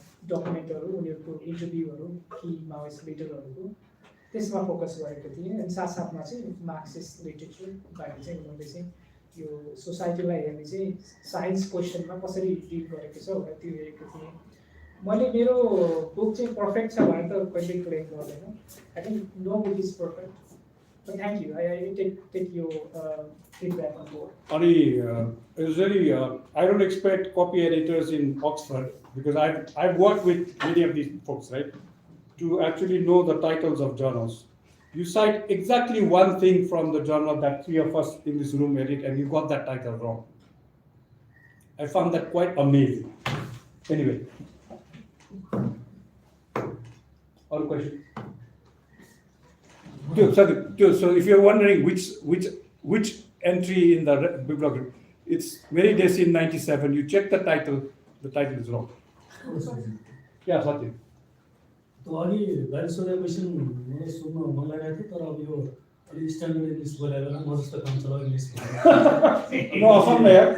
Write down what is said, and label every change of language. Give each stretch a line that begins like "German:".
Nepali: डकुमेन्टहरू उनीहरूको इन्टरभ्यूहरू कि माओइस्ट लिडरहरूको त्यसमा फोकस गरेको थिएँ अनि साथसाथमा चाहिँ मार्क्सिस्ट लिटरेचर बारे चाहिँ उनीहरूले चाहिँ यो सोसाइटीलाई हेर्ने चाहिँ साइन्स क्वेसनमा कसरी डिल गरेको छ भनेर त्यो हेरेको थिएँ मैले मेरो बुक चाहिँ पर्फेक्ट छ भने त कहिल्यै क्लेम गर्दैन
English: I think no book is perfect but thank you. I take your feedback on board. It's very. I don't expect copy editors in Oxford because I've worked with many of these folks, right, to actually know the titles of journals. You cite exactly one thing from the journal that three of us in this room edit, and you got that title wrong. I found that quite amazing. Anyway, other question. So if you're wondering which entry in the bibliography, it's Mary Desi in 97. You check the title is wrong. Yeah, Satya.
Nepali: तो अघि गाडी सोधेको question मलाई सोध्न मन लागेको थियो तर अब यो अलि स्ट्यान्डर्ड इङ्ग्लिस बोलेर म जस्तो काम चलाउ इङ्ग्लिस No, असम्म यार.